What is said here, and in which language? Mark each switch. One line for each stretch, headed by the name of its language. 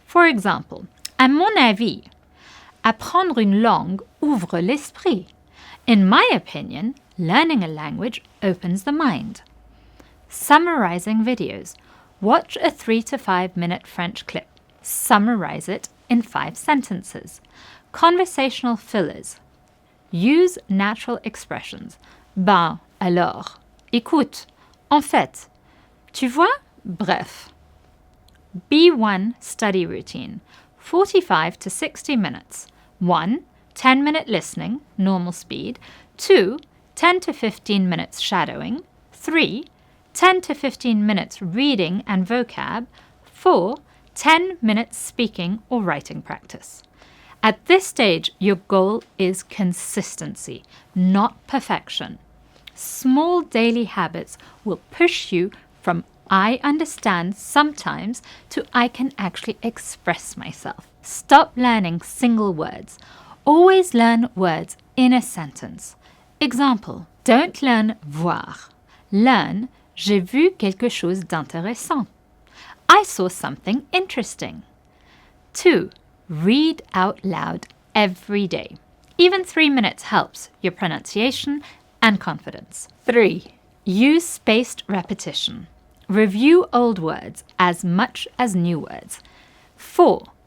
English: For example,
French: à mon avis, apprendre une langue ouvre l'esprit.
English: In my opinion, learning a language opens the mind. Summarizing videos. Watch a 3 to 5 minute French clip. Summarize it in 5 sentences. Conversational fillers. Use natural expressions.
French: Ben, alors, écoute, en fait, tu vois, bref.
English: B1 study routine. 45 to 60 minutes. 1. 10-minute listening, normal speed. 2. 10 to 15 minutes shadowing. 3. 10 to 15 minutes reading and vocab. 4. 10 minutes speaking or writing practice. At this stage, your goal is consistency, not perfection. Small daily habits will push you from I understand sometimes to I can actually express myself. Stop learning single words. Always learn words in a sentence. Example, don't learn voir.
French: Learn, j'ai vu quelque chose d'intéressant.
English: I saw something interesting. 2. Read out loud every day. Even 3 minutes helps your pronunciation and confidence. 3. Use spaced repetition. Review old words as much as new words. 4.